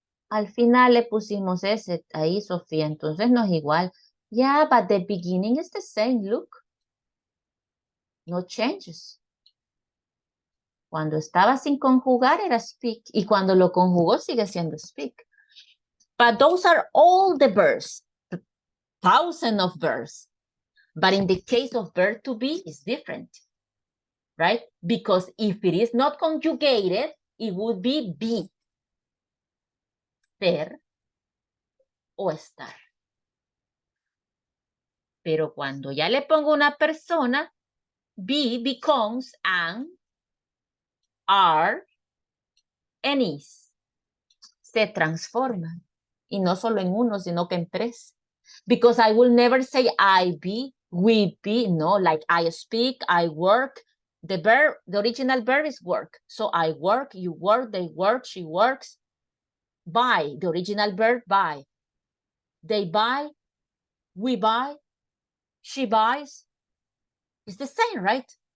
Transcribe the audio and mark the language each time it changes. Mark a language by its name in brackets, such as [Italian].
[Spanish] Al final le pusimos ese ahí, Sofía, entonces no es igual. [English] Yeah, but the beginning is the same, look. No changes. [Spanish] Cuando estaba sin conjugar era speak, y cuando lo conjugó sigue siendo speak. [English] But those are all the verbs, thousands of verbs. But in the case of verb to be, it's different, right? Because if it is not conjugated, it would be [Spanish] ser o estar. Pero cuando ya le pongo una persona, [English] be becomes an, are, and is. [Spanish] Se transforma. Y no solo en uno, sino que en tres. [English] Because I will never say I be, we be, no, like I speak, I work. The verb, the original verb is work. So I work, you work, they work, she works. Buy, the original verb, buy. They buy, we buy, she buys. It's the same, right?